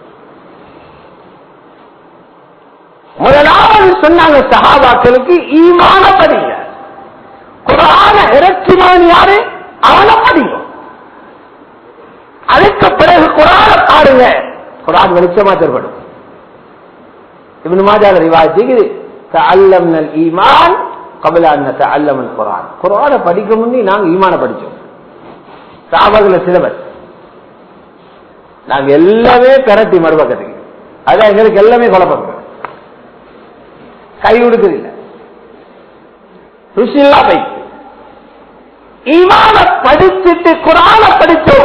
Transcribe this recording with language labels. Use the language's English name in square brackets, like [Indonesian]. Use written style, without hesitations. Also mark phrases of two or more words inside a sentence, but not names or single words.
[Tamil] முதலாவது சொன்னாங்க சஹாபாக்களுக்கு, ஈமான படிங்க. குர்ஆன இறக்கினவன் யாரு? அவனை படிங்க. அதுக்கு பிறகு குர்ஆன பாருங்க, குர்ஆன் வெளிச்சமா தென்படும். இப்னு மாஜாஹ் ரிவாயத் இருக்குது, [Arabic] تعلمنا الإيمان قبل ان نتعلم القرآن. [Tamil] குர்ஆனை படிக்க முன்னே நாங்க ஈமான படிச்சோம். சஹாபாக்கள சிலபஸ் நாங்க எல்லாமே பெரட்டி மறுபக்கத்துக்கு, அதான் எங்களுக்கு எல்லாமே குழப்பம், கை கொடுக்குறதில்ல, ருசில்லா போய் ஈமான படிச்சுட்டு குர்ஆனை படிச்சோம்.